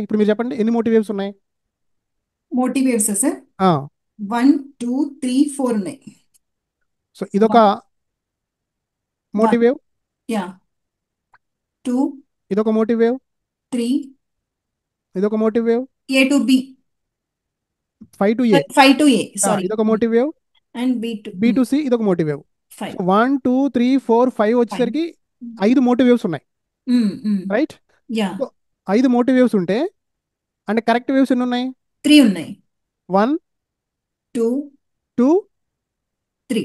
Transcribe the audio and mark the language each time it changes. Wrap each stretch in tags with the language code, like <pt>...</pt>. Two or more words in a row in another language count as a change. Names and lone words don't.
<te>ఇప్పుడు మీరు చెప్పండి, ఎన్ని</te> <en>motive waves</en> <te>ఉన్నాయి?</te> <en>motive waves</en> <te>సార్? 1, 2, 3, 4 ఉన్నాయి. సో ఇదొక</te> <en>one one motive wave, యా. 2,</en> <te>ఇదొక</te> <en>motive wave,</en> <te>3, ఇదొక</te> <en>motive wave. A to B. 5 to A, 5 to A, సారీ.</en> <te>ఇదొక</te> <en>motive wave. అండ్ B to B to C ఇదొక motive wave. సో 5. 1, 2, 3, 4, 5 5.</en> <te>వచ్చేసరికి 5</te> <en>motive waves</en> <te>ఉన్నాయి. రైట్?</te> <en>యా.</en> <te>సో 5</te> <en>motive waves</en> <te>ఉంటే అంటే</te> <en>correct waves</en> <te>ఎన్ని ఉన్నాయి? 3 ఉన్నాయి. 1, 2, 2, 3.</te>